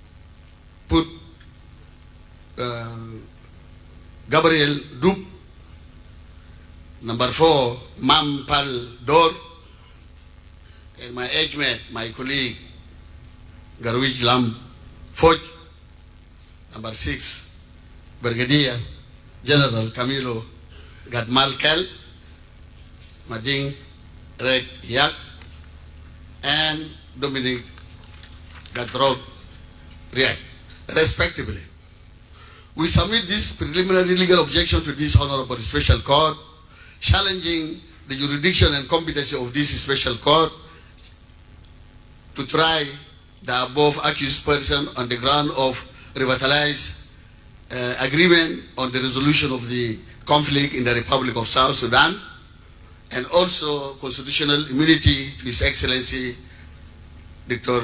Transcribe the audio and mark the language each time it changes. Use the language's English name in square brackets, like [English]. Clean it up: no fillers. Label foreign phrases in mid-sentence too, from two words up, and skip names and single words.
[English] put Gabriel Dup, Number 4, Mam Pal Dor, and my age mate, my colleague, Garwij Lam Foj. Number 6, Brigadier General Camilo Gadmal Kel, Mading Riek Yak, and Dominic Gatrog Riek, respectively. We submit this preliminary legal objection to this Honorable Special Court, challenging the jurisdiction and competency of this Special Court to try the above accused person on the ground of revitalized agreement on the resolution of the conflict in the Republic of South Sudan, and also constitutional immunity to His Excellency Dr.